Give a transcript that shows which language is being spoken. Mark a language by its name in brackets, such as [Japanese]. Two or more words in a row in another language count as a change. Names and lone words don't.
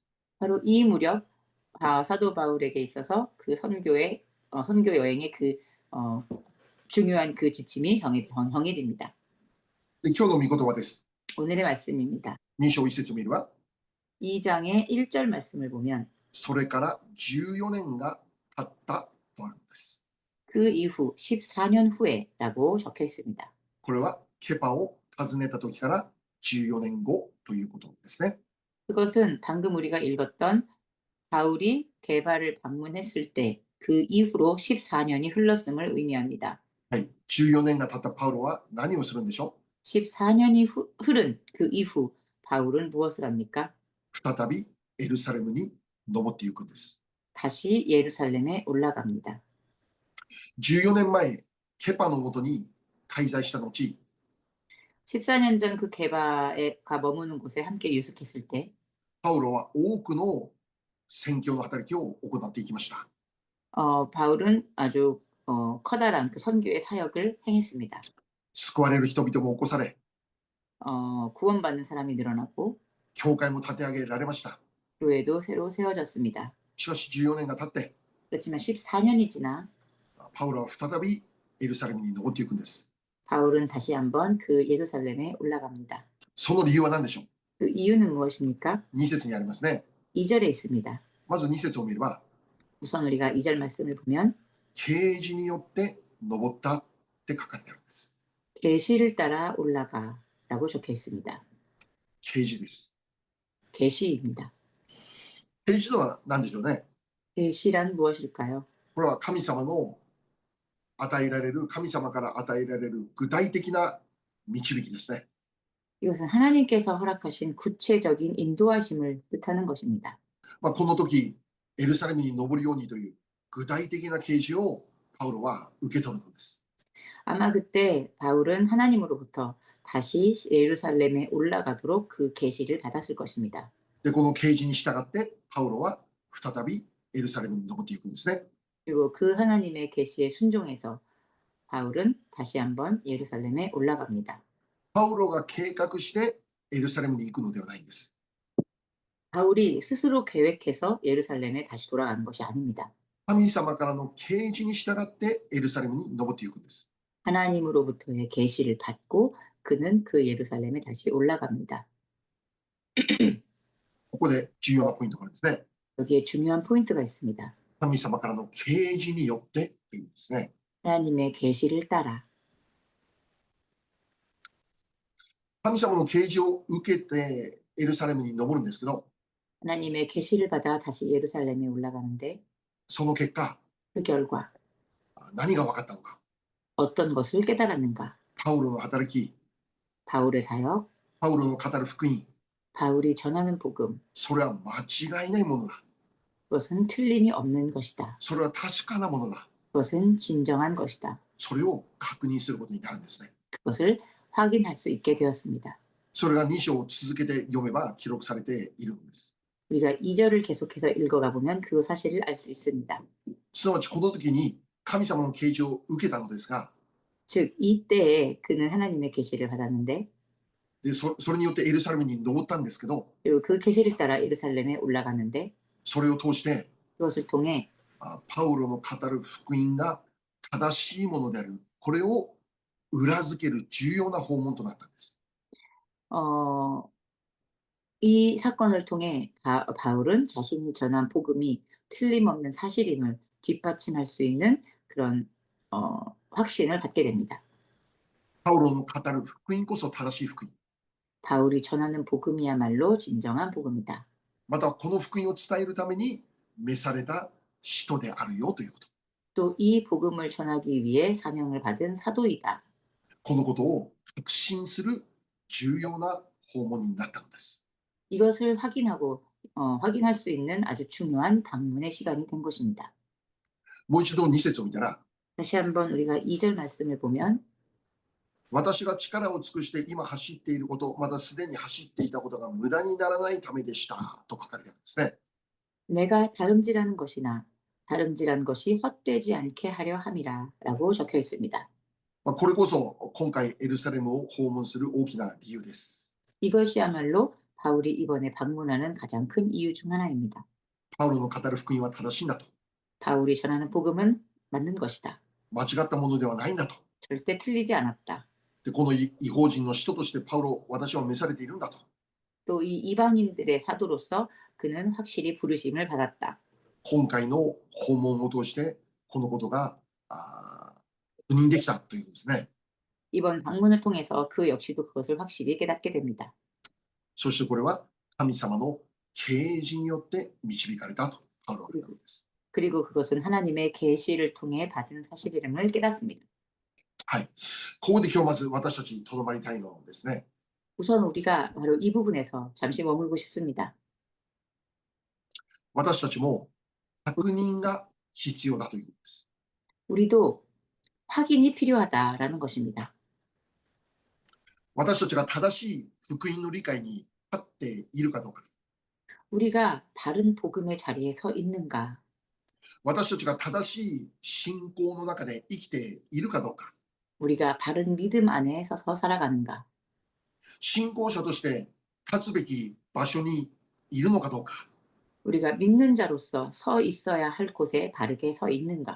[Korean] 바로 이 무렵 사도 바울에게 있어서 그 선교 여행의 그 중요한 그 지침이 정해집니다. [Japanese] で、今日の御言葉です。 [Korean] 오늘의 말씀입니다. [Japanese] 2 章1節を見れば、 [Korean] 2장의 1절 말씀을 보면 [Japanese] それから14年が経ったとあるのです。 [Korean] 그 이후 14년 후에라고 적혀 있습니다. [Japanese] これはケパを訪ねた時から14年後ということですね。 [Korean] 그것은 방금 우리가 읽었던 바울이 게바를 방문했을 때 그 이후로 14년이 흘렀음을 의미합니다. [Japanese] はい、14年が経ったパウロは何をするんでしょう。 [Korean] 14년이 흐른 그 이후 바울은 무엇을 합니까? [Japanese] 再びエルサレムに登っていくんです。 [Korean] 다시 예루살렘에 올라갑니다. [Japanese] 14 年前、ケパのもとに滞在した後、 [Korean] 14년 전 그 게바가 머무는 곳에 함께 유숙했을 때 [Japanese] パウロは多くの宣教の働きを行っていきました。 [Korean] 바울은 아주 커다란 그 선교의 사역을 행했습니다. [Japanese] 救われる人々も起こされ、 [Korean] 구원받는 사람이 늘어나고 [Japanese] 教会も立て上げられました。 [Korean] 교회도 새로 세워졌습니다. [Japanese] しかし14年が経って、 [Korean] 그렇지만 14년이 지나 [Japanese] パウロは再びエルサレムに登っていくんです。 [Korean] 바울은 다시 한번 그 예루살렘에 올라갑니다. [Japanese] その理由は何でしょう。 [Korean] 그 이유는 무엇입니까? [Japanese] 2節にありますね。 [Korean] 2절에 있습니다. [Japanese] まず2節を見れば、 [Korean] 우선 우리가 2절 말씀을 보면 [Japanese] 啓示によって登ったって書かれてあるんです。 [Korean] 계시를 따라 올라가라고 적혀 있습니다. [Japanese] 啓示です。 [Korean] 계시입니다. [Japanese] 啓示とは何でしょうね。 [Korean] 계시란 무엇일까요? [Japanese] これは神様の与えられる、神様から与えられる具体的な導きですね。 [Korean] 이것은 하나님께서 허락하신 구체적인 인도하심을 뜻하는 것입니다. [Japanese] この時、エルサレムに登るようにという具体的な啓示をパウロは受け取るのです。 [Korean] 아마 그때 바울은 하나님으로부터 다시 예루살렘에 올라가도록 그 계시를 받았을 것입니다. [Japanese] で、この啓示に従ってパウロは再びエルサレムに登っていくんですね。 [Korean] 그리고 그 하나님의 계시에 순종해서 바울은 다시 한번 예루살렘에 올라갑니다. [Japanese] パウロが計画してエルサレムに行くのではないんです。 [Korean] 바울이 스스로 계획해서 예루살렘에 다시 돌아가는 것이 아닙니다. [Japanese] 神様からの啓示に従ってエルサレムに登っていくんです。 [Korean] 하나님으로부터의 계시를 받고 그는 그 예루살렘에 다시 올라갑니다. [Japanese] ここで重要なポイントがあるんですね。 [Korean] 여기에 중요한 포인트가 있습니다. [Japanese] 神様からの啓示によってというんですね。 [Korean] 하나님의 계시를 따라 [Japanese] 神様の啓示を受けてエルサレムに登るんですけど、 [Korean] 하나님의 계시를 받아 다시 예루살렘에 올라가는데 [Japanese] その結果、 [Korean] 그 결과 [Japanese] 何が分かったのか。 [Korean] 어떤 것을 깨달았는가? [Japanese] パウロの働き、 [Korean] 바울의 사역, [Japanese] パウロの語る福音、 [Korean] 바울이 전하는 복음, [Japanese] それは間違いないものだ。 [Korean] 그것은 틀림이 없는 것이다. [Japanese] それは確かなものだ。 [Korean] 그것은 진정한 것이다. [Japanese] それを確認することになるんですね。 [Korean] 그것을 확인할 수 있게 되었습니다. [Japanese] それが2章を続けて読めば記録されているんです。 [Korean] 우리가 2절을 계속해서 읽어가 보면 그 사실을 알 수 있습니다. [Japanese] すなわちこの時に神様の啓示を受けたのですが、 [Korean] 즉 이때에 그는 하나님의 계시를 받았는데 [Japanese] でそれによってエルサレムに登ったんですけど、 [Korean] 그리고 그 계시를 따라 예루살렘에 올라갔는데 [Japanese] それを通して [Korean] 그것을 통해 [Japanese] パウロの語る福音が正しいものである、これを裏付ける重要な訪問となったんです。 [Korean] 이 사건을 통해 바울은 자신이 전한 복음이 틀림없는 사실임을 뒷받침할 수 있는 그런 확신을 받게 됩니다. [Japanese] パウロの語る福音こそ正しい福音。 [Korean] 바울이 전하는 복음이야말로 진정한 복음이다. [Japanese] またこの福音を伝えるために召された使徒であるよということ。 [Korean] 또 이 복음을 전하기 위해 사명을 받은 사도이다. [Japanese] このことを確信する重要な訪問になったのです。 [Korean] 이것을 확인할 수 있는 아주 중요한 방문의 시간이 된 것입니다. [Japanese] もう一度2節を見たら、 [Korean] 다시 한번 우리가 2절 말씀을 보면 [Japanese] 私が力を尽くして今走っていること、またすでに走っていたことが無駄にならないためでしたと書かれてあるんですね。 [Korean] 내가 다름질하는 것이나 다름질한 것이 헛되지 않게 하려 함이라 라고 적혀 있습니다. [Japanese] これこそ今回エルサレムを訪問する大きな理由です。 [Korean] 이것이야말로 바울이 이번에 방문하는 가장 큰 이유 중 하나입니다. [Japanese] パウロの語る福音は正しいんだと。 [Korean] 바울이 전하는 복음은 맞는 것이다. [Japanese] 間違ったものではないんだと。 [Korean] 절대 틀리지 않았다. [Japanese] でこの異邦人の使徒としてパウロ、私は召されているんだと。 [Korean] 또 이 이방인들의 사도로서 그는 확실히 부르심을 받았다. [Japanese] 今回の訪問を通してこのことが確認できたというんですね。 [Korean] 이번 방문을 통해서 그 역시도 그것을 확실히 깨닫게 됩니다. [Japanese] そしてこれは神様の啓示によって導かれたとパウロは言ったのです。 [Korean] 그리고 그것은 하나님의 계시를 통해 받은 사실임을 깨닫습니다. [Japanese] はい。ここで今日まず私たちにとどまりたいのはですね、 [Korean] 우선 우리가 바로 이 부분에서 잠시 머물고 싶습니다. [Japanese] 私たちも確認が必要だということです。 [Korean] 우리도 확인이 필요하다라는 것입니다. [Japanese] 私たちが正しい福音の理解に立っているかどうか。 [Korean] 우리가 바른 복음의 자리에 서 있는가? [Japanese] 私たちが正しい信仰の中で生きているかどうか。 [Korean] 우리가 바른 믿음 안에 서서 살아가는가? [Japanese] 信仰者として立つべき場所にいるのかどうか。 [Korean] 우리가 믿는 자로서 서 있어야 할 곳에 바르게 서 있는가?